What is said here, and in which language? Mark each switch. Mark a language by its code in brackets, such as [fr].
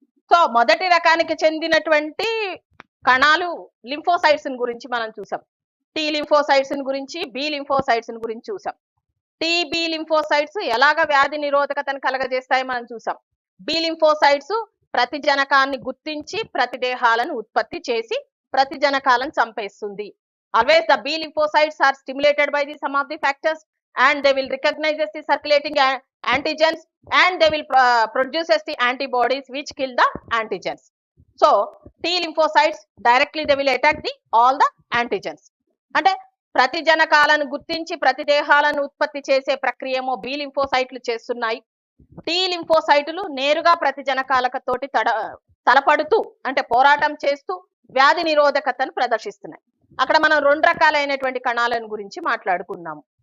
[te] So మొదటి రకానికి చెందినటువంటి కణాలు లింఫోసైట్స్ గురించి మనం చూసాం. టీ లింఫోసైట్స్ గురించి, బి లింఫోసైట్స్ గురించి చూసాం. టీబీ లింఫోసైట్స్ ఎలాగ వ్యాధి నిరోధకతను కలగజేస్తాయి మనం చూసాం. బి లింఫోసైట్స్ ప్రతిజనకాన్ని గుర్తించి ప్రతిదేహాలను ఉత్పత్తి చేసి ప్రతిజనకాలను చంపేస్తుంది. [en] Always the B lymphocytes are stimulated by the some of the factors and they will recognize the circulating antigens and they will produces the antibodies which kill the antigens. So T lymphocytes directly they will attack the all the antigens. [te] అంటే ప్రతిజనకాలను గుర్తించి ప్రతిదేహాలను ఉత్పత్తి చేసే ప్రక్రియమో B లింఫోసైట్లు చేస్తున్నాయి. Tea లింఫోసైట్లు నేరుగా ప్రతిజనకాలతోటి తలపడుతూ అంటే పోరాటం చేస్తూ వ్యాధి నిరోధకతను ప్రదర్శిస్తున్నాయి. అక్కడ మనం 2 రకాలైనటువంటి కణాలను గురించి మాట్లాడుకున్నాము.